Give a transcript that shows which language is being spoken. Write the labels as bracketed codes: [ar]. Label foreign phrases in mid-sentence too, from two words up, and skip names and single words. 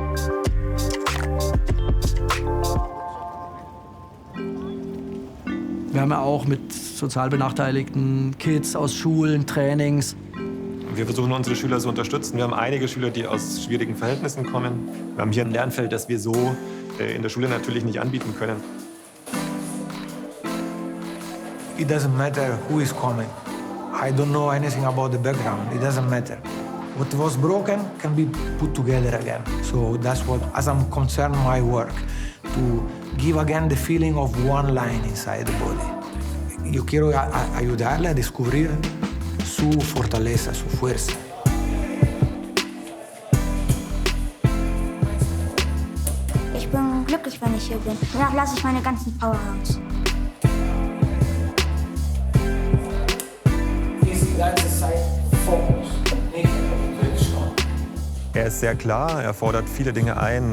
[de] Wir haben ja auch mit sozial benachteiligten Kids aus Schulen, Trainings. Wir versuchen unsere Schüler zu unterstützen. Wir haben einige Schüler, die aus schwierigen Verhältnissen kommen. Wir haben hier ein Lernfeld, das wir so in der Schule natürlich nicht anbieten können. [en] It doesn't matter who is coming. I don't know anything about the background. It doesn't matter. What was broken can be put together again. So that's what, as I'm concerned, my work. To give again the feeling of one line inside the body. [es] Yo quiero ayudarle a descubrir su fortaleza, su fuerza. [de] Ich bin glücklich, wenn ich hier bin. Danach lasse ich meine ganzen Power raus. Er ist sehr klar, er fordert viele Dinge ein.